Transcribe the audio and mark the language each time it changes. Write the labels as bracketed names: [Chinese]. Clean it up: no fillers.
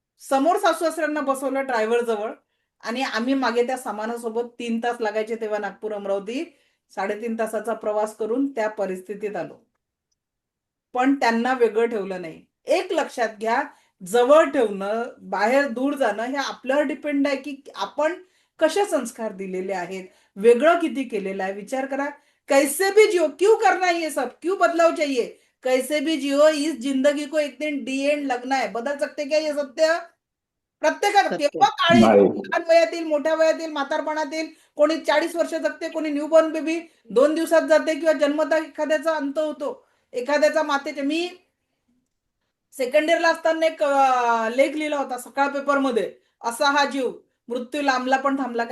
[Marathi] समोर सासू सासऱ्यांना बसवलं ड्रायव्हर जवळ आणि आम्ही मागे त्या सामानासोबत 3 तास लागायचे तेव्हा नागपूर अमरावती 3.5 तासाचा प्रवास करून त्या परिस्थितीत आलो. पण त्यांना वेगळं ठेवलं नाही. एक लक्षात घ्या, जवळ ठेवणं, बाहेर दूर जाणं हे आपल्यावर डिपेंड आहे की आपण कसे संस्कार दिलेले आहेत, वेगळं किती केलेलं आहे. विचार करा, [Hindi] कैसे भी जियो, क्यों करना है ये सब, क्यों बदलाव चाहिए, कैसे भी जियो, इस जिंदगी को एक दिन डी एंड लगना है. बदल सकते क्या ये सत्य? प्रत्येकाला [Marathi] सत्य. केव्हा काळी नाही. लहान वयातील, मोठ्या वयातील, म्हातारपणातील, कोणी 40 वर्ष जगते, कोणी न्यूबॉर्न बेबी 2 दिवसात जाते किंवा जन्मता एखाद्याचा अंत होतो, एखाद्याचा मातेचे. मी सेकंड इयरला असताना एक लेख लिहिला होता सकाळ पेपरमध्ये, असा हा जीव मृत्यू लांबला पण थांबला.